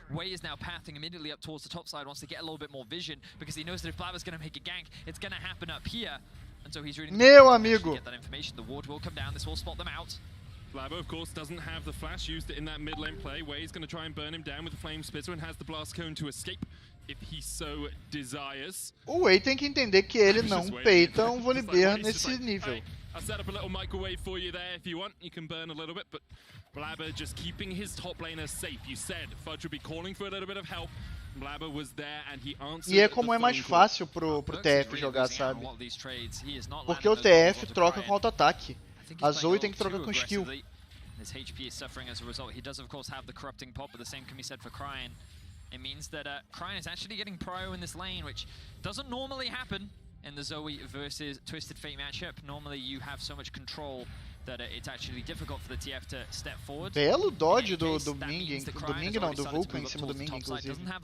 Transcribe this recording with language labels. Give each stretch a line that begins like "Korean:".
English: Wei is now pathing immediately up towards the top side, wants to get a little bit more vision, because he knows that if Blabber's going to make a gank, it's going to happen up here. And so he's really
Portuguese: Meu amigo!
English: Get that information. The ward will come down, this will spot them out. Blabber, of course, doesn't have the flash, used it in that mid lane play. Wei's going to try and burn him down with the Flame Spitter and has the Blast Cone to escape if he so desires.
Portuguese: O Wei tem que entender que ele não peita um Volibear nesse nível.
English: I'll set up a little microwave for you there if you want. You can burn a little bit, but Blabber just keeping his top laner safe. You said Fudge would be calling for a little bit of help. Blabber was there and he answered.
Portuguese: E é como é mais fácil pro TF jogar, sabe? Porque o TF troca com auto-ataque. A Zoe tem que trocar com skill.
English: His HP is suffering as a result. He does of course have the corrupting pop, but the same can be said for Cryan. It means that Cryan is actually getting prio in this lane, which doesn't normally happen in the Zoe versus Twisted Fate matchup. Normally you have so much control that it's actually difficult for the TF to step forward.
Portuguese: Belo dodge do Ming não, do Vulcan em cima do Ming, inclusive.